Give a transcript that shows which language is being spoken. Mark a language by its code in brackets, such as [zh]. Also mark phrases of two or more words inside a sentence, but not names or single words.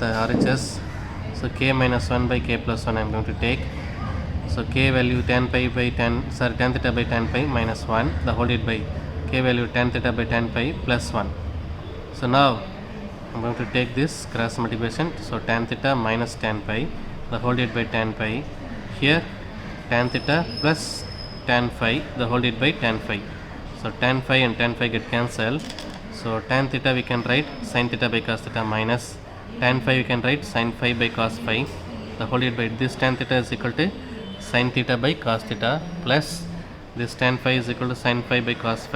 [en] The RHS. So k minus 1 by k plus 1 I am going to take. So k value tan theta by tan pi minus 1 the whole divided by k value tan theta by tan pi plus 1. So now I am going to take this cross multiplication. So tan theta minus tan pi the whole divided by tan pi. Here tan theta plus tan phi the whole divided by tan phi. So tan phi and tan phi get cancelled. So tan theta we can write sin theta by cos theta minus tan phi we can write sin phi by cos phi the whole divided by this tan theta is equal to sin theta by cos theta plus this tan phi is equal to sin phi by cos phi.